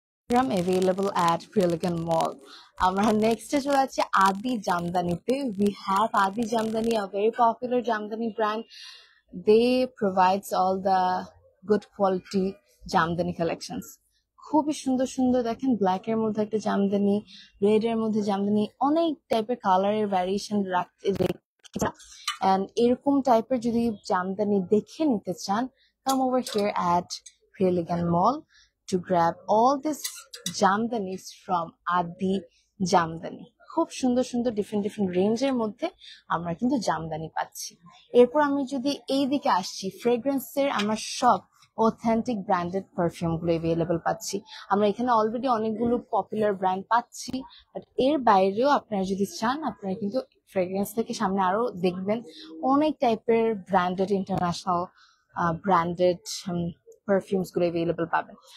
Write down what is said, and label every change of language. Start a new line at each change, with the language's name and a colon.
English: available at Pre Elegant Mall.
Bangla: আমরা নেক্সটে চলে যাচ্ছি আদি জামদানিতে।
English: We have Adi Jamdani, a very popular Jamdani brand. They provides all the good quality Jamdani collections.
Bangla: খুবই সুন্দর সুন্দর দেখেন, ব্ল্যাক এর মধ্যে একটা জামদানি, রেড এর মধ্যে জামদানি, অনেক টাইপের কালারের ভ্যারিয়েশন রাখতে। এন্ড এরকম টাইপের যদি জামদানি দেখে নিতে চান,
English: come over here at Pre Elegant Mall to grab all this jamdanis from Adi Jamdani.
Bangla: খুব সুন্দর সুন্দর ডিফারেন্ট রেঞ্জের মধ্যে আমরা কিন্তু জামদানি পাচ্ছি। এরপর আমি যদি এই দিকে আসছি, ফ্রেগ্রেন্সের আমরা সব অথেন্টিক ব্র্যান্ডেড পারফিউম গুলো এভেলেবল পাচ্ছি। আমরা এখানে অলরেডি অনেকগুলো পপুলার ব্র্যান্ড পাচ্ছি, বাট এর বাইরেও আপনারা যদি চান, আপনারা কিন্তু ফ্রেগ্রেন্স থেকে সামনে আরো দেখবেন অনেক টাইপের ব্র্যান্ডেড ইন্টারন্যাশনাল ব্র্যান্ডেড পারফিউমস গুলো এভেলেবল পাবেন।